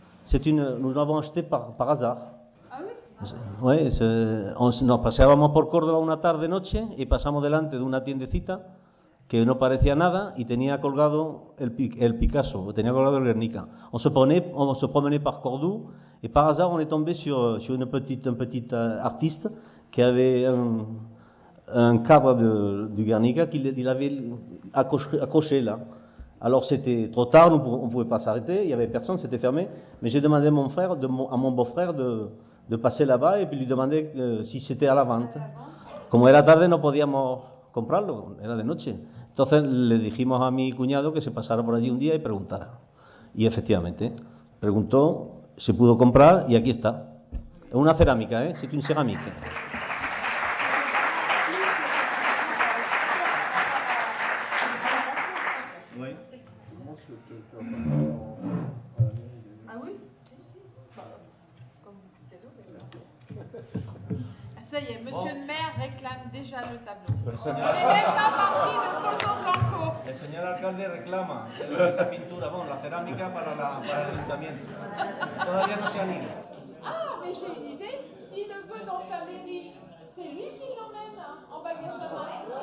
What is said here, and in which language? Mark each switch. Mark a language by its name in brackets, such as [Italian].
[French] Nous l'avons acheté par hasard. Ah oui? [Spanish] Ouais, nos paseábamos por Córdoba una tarde-noche y pasamos delante de una tiendecita que no parecía nada y tenía colgado el Picasso, tenía colgado el Guernica. [French] On se promenait par Cordoue et par hasard on est tombé sur un petit artiste qui avait un cadre du Guernica qu'il avait accroché là. Alors c'était trop tard, on ne pouvait pas s'arrêter, il n'y avait personne, c'était fermé, mais j'ai demandé à mon beau-frère de passer là-bas et puis lui demander si c'était à la vente. [Spanish] Como era tarde no podíamos comprarlo, era de noche. Entonces le dijimos a mi cuñado que se pasara por allí un día y preguntara. Y efectivamente, preguntó, se pudo comprar y aquí está. Es una cerámica, [French] c'est une céramique. Oui. Ah oui? Ça y est, monsieur le maire réclame déjà le tableau. On n'est même pas parti de Pozoblanco. [Spanish] El señor alcalde reclama la pintura, bueno, la cerámica para el ayuntamiento. Todavía no se han ido. [French] Ah, mais j'ai une idée. S'il le veut dans sa mairie, c'est lui qui l'emmène en bagage à main.